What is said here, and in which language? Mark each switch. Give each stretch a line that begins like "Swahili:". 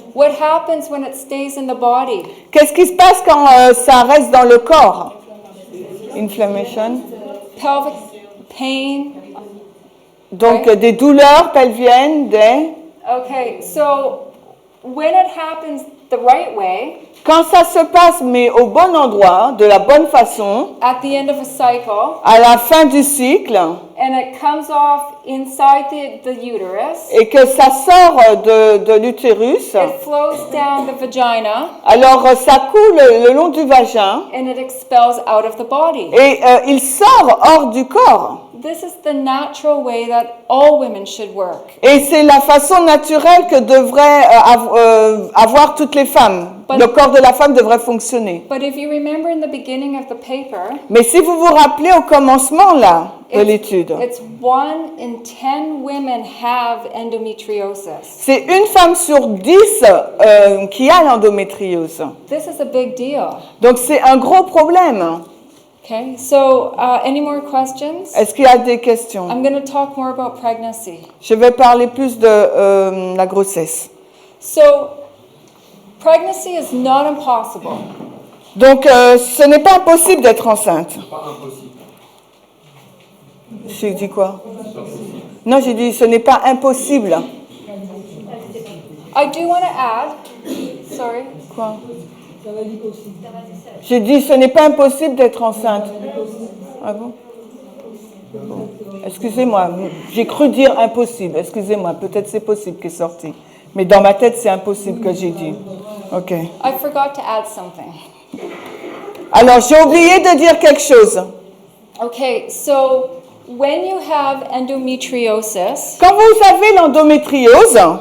English: What happens when it stays in the body?
French: Qu'est-ce qui se passe quand ça reste dans le corps?
English: Inflammation. Pelvic pain.
French: Donc des douleurs pelviennes,
English: Okay, so when it happens the right way,
French: Quand ça se passe, mais au bon endroit, de la bonne façon,
English: at the end of a cycle,
French: à la fin du cycle,
English: and it comes off inside the uterus,
French: et que ça sort de l'utérus,
English: it flows down the vagina,
French: alors ça coule le long du vagin
English: and it expels out of the body.
French: et il sort hors du corps.
English: This is the natural way that all women should work.
French: Et c'est la façon naturelle que devraient avoir toutes les femmes. Le corps de la femme devrait fonctionner.
English: But if you remember in the beginning of the paper,
French: Mais si vous vous rappelez au commencement là de l'étude,
English: it's 1 in 10 women have endometriosis.
French: c'est une femme sur 10 qui a l'endométriose.
English: This is a big deal.
French: Donc c'est un gros problème.
English: Okay, so any more questions?
French: Est-ce qu'il y a des questions?
English: I'm going to talk more about pregnancy.
French: Je vais parler plus de la grossesse.
English: So, pregnancy is not impossible.
French: Donc ce n'est pas impossible d'être enceinte. Pas impossible. J'ai dit quoi? Non, j'ai dit ce n'est pas impossible.
English: I do want to add, sorry,
French: Quoi? J'ai dit ce n'est pas impossible d'être enceinte. Ah bon? Bon. Excusez-moi, j'ai cru dire impossible. Excusez-moi, peut-être c'est possible qui est sorti. Mais dans ma tête, c'est impossible que j'ai dit. Ok.
English: I forgot to add something.
French: Alors, j'ai oublié de dire quelque chose.
English: Okay, so when you have endometriosis
French: Quand vous avez l'endométriose,